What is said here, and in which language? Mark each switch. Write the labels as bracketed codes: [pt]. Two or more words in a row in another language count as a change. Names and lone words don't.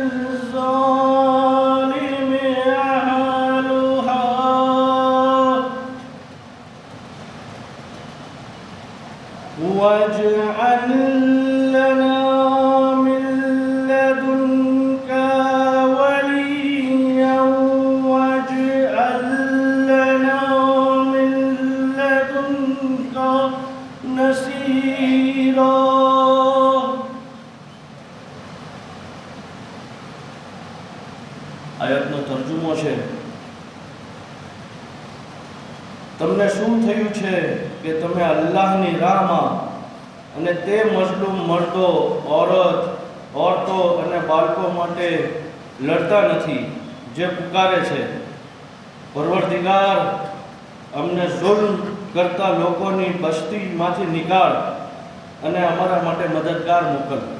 [ar] الظالم أهلها واجعل لنا من لدنك وليا واجعل لنا من لدنك نصيرا. [gu] આયતનો તર્જુમો છે. તમને શું થયું છે કે તમે અલ્લાહની રાહમાં અને તે મઝલૂમ મર્દો, औरतो અને બાળકો માટે લડતા નથી જે પુકારે છે, પરવરદિગાર અમને ઝુલ્મ કરતા લોકોની બસ્તીમાંથી નિકાળ અને અમારા માટે મદદગાર મોકલ.